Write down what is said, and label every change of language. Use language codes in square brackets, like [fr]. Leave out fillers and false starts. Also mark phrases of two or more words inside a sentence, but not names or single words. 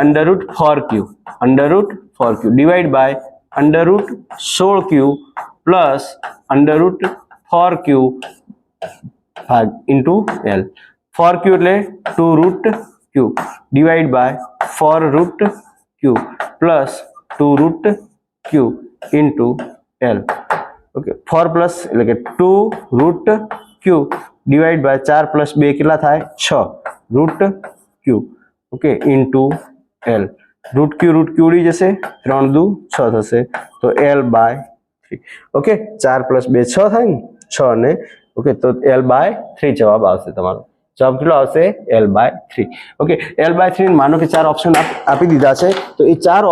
[en] under root 4Q divide by under root 16Q plus under root 4Q ભાગ into L. [gu] 4Q એટલે [en] 2 root Q divide by 4 root Q plus 2 root Q into L okay 4 plus [gu] એટલે કે [en] 2 root Q divide by 4 plus 2 [gu] કેટલા થાય [en] 6 root Q okay into L root Q [gu] ઉડી જશે 3 દુ 6 થશે તો [en] L by 3 [gu] ઓકે 4 પ્લસ 2 6 થાય ને 6 ને ઓકે તો [en] L by 3 [gu] જવાબ આવશે તમારો જવાબ કેટલો આવશે [en] L by 3 [gu] ઓકે [en] L by 3 [gu] માનો કે 4 ઓપ્શન આપી દીધા છે તો એ 4